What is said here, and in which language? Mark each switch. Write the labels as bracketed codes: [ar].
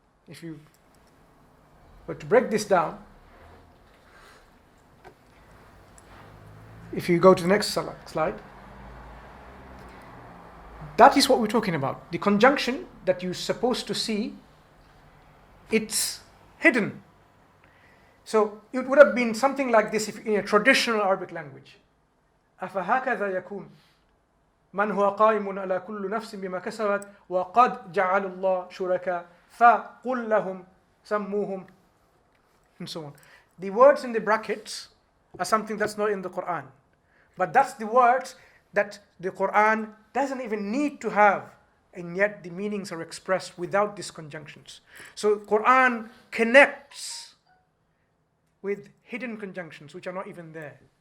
[en] If you were to break this down, if you go to the next slide, that is what we're talking about. The conjunction that you're supposed to see, it's hidden. So it would have been something like this if in a traditional Arabic language. [ar] أَفَهَكَذَا يَكُونُ مَنْ هُوَ قَائِمٌ عَلَى كُلُّ نَفْسٍ بِمَا كَسَبَتْ وَقَدْ جَعَلَ اللَّهُ شُرَكَاءَ فَقُلْ لَهُمْ سَمُّوهُمْ, [en] and so on. The words in the brackets are something that's not in the Quran. But that's the words that the Quran doesn't even need to have, and yet the meanings are expressed without these conjunctions. So Quran connects with hidden conjunctions which are not even there.